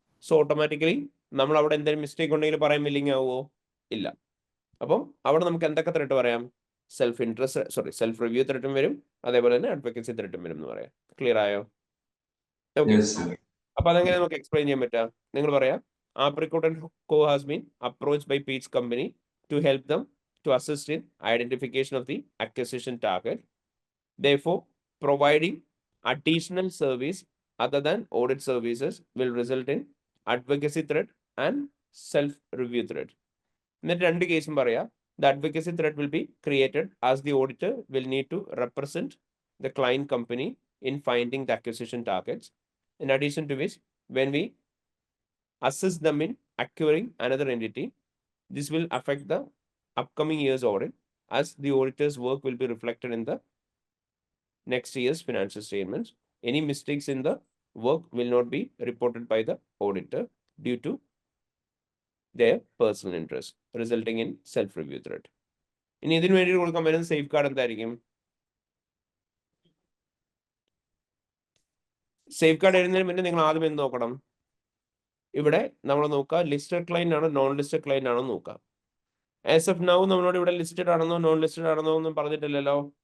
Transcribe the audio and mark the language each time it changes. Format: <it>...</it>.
<ml>So automatically നമ്മൾ അവിടെ എന്തെങ്കിലും മിസ്റ്റേക്ക് ഉണ്ടെങ്കിൽ പറയാൻ വില്ലിങ് ആവുമോ? ഇല്ല. അപ്പം അവിടെ നമുക്ക് എന്തൊക്കെ ത്രെട്ട് പറയാം? സെൽഫ് റിവ്യൂ ത്രെട്ടും വരും, അതേപോലെ തന്നെ അഡ്വക്കസി ത്രെട്ടും വരും എന്ന് പറയാം. ക്ലിയർ ആയോ? ഓക്കെ. അപ്പൊ അതെങ്ങനെ നമുക്ക് എക്സ്പ്ലെയിൻ ചെയ്യാൻ പറ്റുക? നിങ്ങൾ പറയാം,</ml> <en>Apricot & Co has been approached by Pete's company to help them to assist in identification of the acquisition target. Therefore, providing additional service other than audit services will result in advocacy threat and self-review threat.</en> <ml>എന്നിട്ട് രണ്ട് കേസും പറയാം.</ml> <en>The advocacy threat will be created as the auditor will need to represent the client company in finding the acquisition targets. In addition to which, when we assist them in acquiring another entity, this will affect the upcoming year's audit, as the auditor's work will be reflected in the next year's financial statements. Any mistakes in the work will not be reported by the auditor due to their personal interest, resulting in self-review threat.</en> <ml>ഇനി ഇതിനു വേണ്ടി കൊടുക്കാൻ വരുന്ന safe guard എന്തായിരിക്കും? Safe guard എഴുതുന്നതിന് മുന്നേ നിങ്ങൾ ആദ്യം എന്ത് നോക്കണം? ഇവിടെ നമ്മൾ നോക്കുക ലിസ്റ്റഡ് ക്ലൈന്റ് ആണോ നോൺ ലിസ്റ്റഡ് ക്ലൈന്റ് ആണോ നോക്കുക. ആസ് ഓഫ് നൗ നമ്മളോട് ഇവിടെ ലിസ്റ്റഡ് ആണെന്നോ നോൺ ലിസ്റ്റഡ് ആണെന്നോ ഒന്നും പറഞ്ഞിട്ടില്ലല്ലോ.</ml>